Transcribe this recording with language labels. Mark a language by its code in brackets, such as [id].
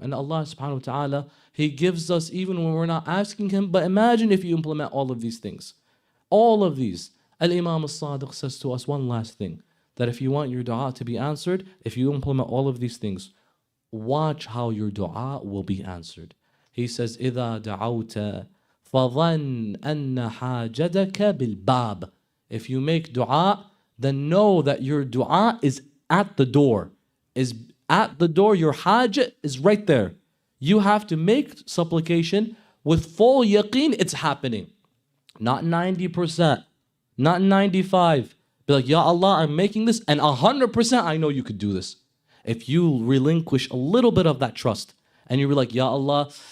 [en] And Allah subhanahu wa ta'ala, He gives us even when we're not asking Him. But imagine if you implement all of these things. All of these. Al-Imam al-Sadiq says to us one last thing. That if you want your dua to be answered, if you implement all of these things, watch how your dua will be answered. [ar] He says, إِذَا دَعَوْتَ فَظَنْ أَنَّ حَاجَتَكَ بِالْبَابِ. [en] If you make dua, then know that your dua is at the door. Your hajat is right there. You have to make supplication with full yaqeen it's happening. Not 90%, not 95%. Be like, Ya Allah, I'm making this, and 100% I know you could do this. If you relinquish a little bit of that trust, and you're like, Ya Allah,